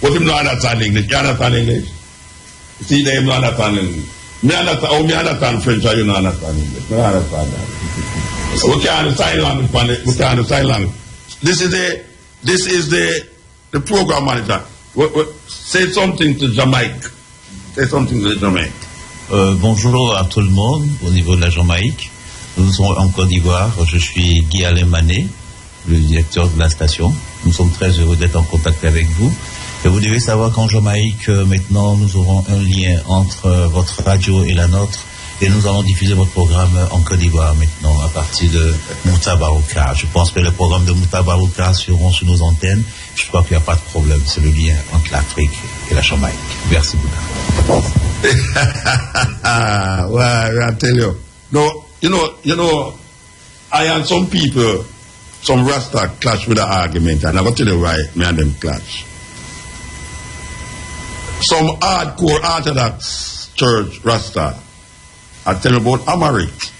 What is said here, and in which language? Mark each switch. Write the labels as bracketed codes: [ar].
[en] But him not understand English. You understand English? See, they don't understand English. Me understand French, or you don't understand English. I understand that. We can't sign language. We can't sign language. This is the program manager. Say something to Jamaica. Say something to Jamaica. [fr] Bonjour à tout le monde au niveau de la Jamaïque. Nous sommes en Côte d'Ivoire. Je suis Guy Alain Mané. le directeur de la station. Nous sommes très heureux d'être en contact avec vous. Et vous devez savoir qu'en Jamaïque, maintenant, nous aurons un lien entre votre radio et la nôtre. Et nous allons diffuser votre programme en Côte d'Ivoire maintenant, à partir de Mutabaruka. Je pense que les programmes de Mutabaruka seront sur nos antennes. Je crois qu'il n'y a pas de problème. C'est le lien entre l'Afrique et la Jamaïque. Merci beaucoup. [en] Well, I tell you. No, you know, I and some people, some Rasta clash with the argument, and I got to tell you why me and them clash. Some hardcore Orthodox church Rasta, I tell you about Amharic.